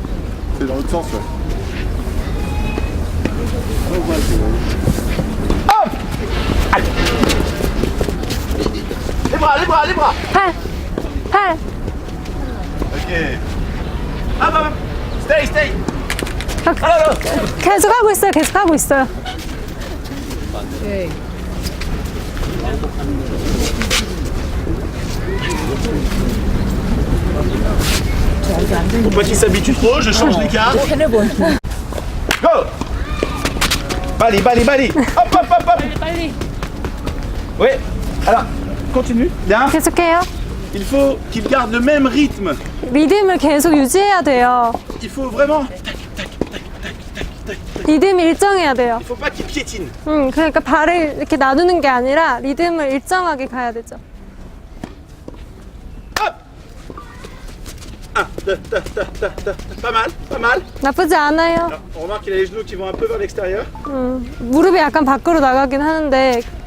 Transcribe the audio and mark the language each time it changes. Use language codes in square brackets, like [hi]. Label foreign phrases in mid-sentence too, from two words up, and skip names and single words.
[fr] C'est dans l'autre sens, ouais. Hop. Allez. Les bras, les bras, les bras. [ko] 팔. [fr] Ok. Hop, hop. [en] Stay, stay. [ko] 아, [fr] Alors. [ko] 계속하고 있어요, 계속하고 있어요. [fr] Pour pas qu'il s'habitue trop, je change l'écart. [en] Go. [ko] 빨리, 빨리, 빨리. [fr] Hop, hop, hop, hop. [ko] 빨리. [fr] Oui. Alors, continue. Bien. [ko] 계속해요. [fr] Il faut qu'il garde le même rythme. [ko] 리듬을 계속 유지해야 돼요. [fr] Il faut vraiment. [ko] 리듬이 일정해야 돼요. [fr] Il faut pas qu'il piétine. [ko] 그러니까 발을 이렇게 나누는 게 아니라 리듬을 일정하게 가야 되죠. [fr] Hop. 1, 2, pas mal, pas mal. [ko] 나쁘지 않아요. [fr] Alors, on remarque qu'il a les genoux qui vont un peu vers l'extérieur. [ko] 무릎이 약간 밖으로 나가긴 하는데